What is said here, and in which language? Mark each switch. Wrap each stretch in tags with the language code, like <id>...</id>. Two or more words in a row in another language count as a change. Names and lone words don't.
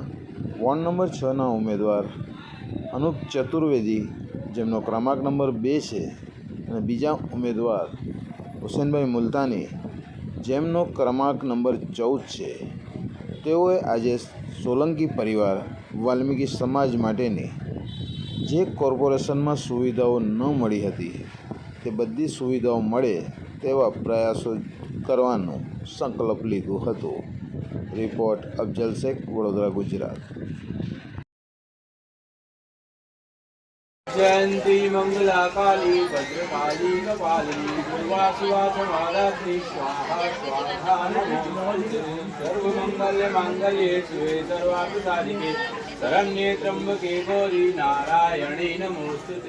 <gu>વોર્ડ નંબર 6ના ઉમેદવાર અનુપ ચતુર્વેદી, જેમનો ક્રમાંક નંબર 2 છે, અને બીજા ઉમેદવાર હુસેનભાઈ મુલતાની, જેમનો ક્રમાંક નંબર 14 છે, તેઓએ આજે સોલંકી પરિવાર વાલ્મીકી સમાજ માટેની જે કોર્પોરેશનમાં સુવિધાઓ ન મળી હતી તે બધી સુવિધાઓ મળે તેવા પ્રયાસો કરવાનું સંકલ્પ લીધું હતું। રિપોર્ટ અફજલ શેખ, વડોદરા, ગુજરાત।</gu> <sa>जयंती मंगला काली भद्रकाली कपालिनी दुर्गा शिवा समाराध्नि स्वाहा स्वाहा नमोस्तुते। सर्वमंगल मांगल्ये शिवे सर्वार्थ साधिके शरण्ये त्र्यंबके गौरी नारायणी नमोस्तुते।</sa>